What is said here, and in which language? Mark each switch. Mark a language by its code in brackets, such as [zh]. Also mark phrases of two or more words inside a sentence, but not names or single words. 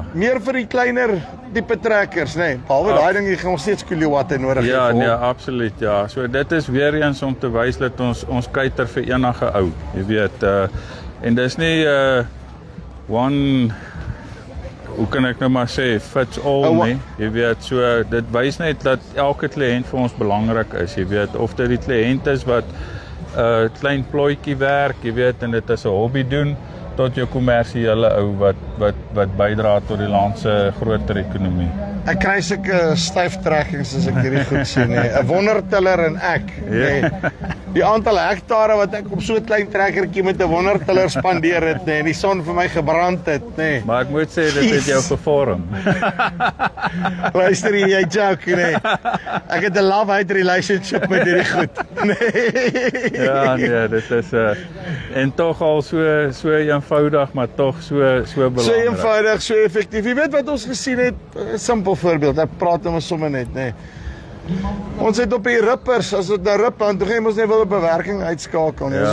[af] Meer vir die kleiner tipe trekkers, nee. Behalwe daai ding jy gaan nog steeds kilowatte nodig hê. Ja, nee, absoluut, ja. So dit is weer eens om te wys dat ons kuiter vir enige ou. Jy weet, en dis nie one, hoe kan ek nou maar sê, [en] fits all nie. [af] Jy weet, so dit wys net dat elke kliënt vir ons belangrik is. Jy weet, of dit die kliënt is wat klein plooitjie werk, jy weet, en dit is 'n hobby doen, tot jou kommersiële ou wat bydra tot die land se groter ekonomie. Ek kry sulke styftrekkings as ek hierdie goed sien, nee. 'n wondertiller en ek, nee. Die aantal hektare wat ek op so 'n klein trekkertjie met 'n wondertiller spandeer het, nee, en die son vir my gebrand het, nee. Maar ek moet sê dit het jou gevorm. Luister jy joke, nee. Ek het 'n [en] love-hate relationship [af] met hierdie goed. Nee. Ja, nee, dit is en tog al so eenvoudig, maar tog so belangrik. So eenvoudig, so effektief. Jy weet wat ons gesien het, 'n simpel voorbeeld. Ek praat hom sommer net, nee. Ons het op die rippers, as dit nou rip, dan toe gaan ons net wil 'n bewerking uitskakel, nee.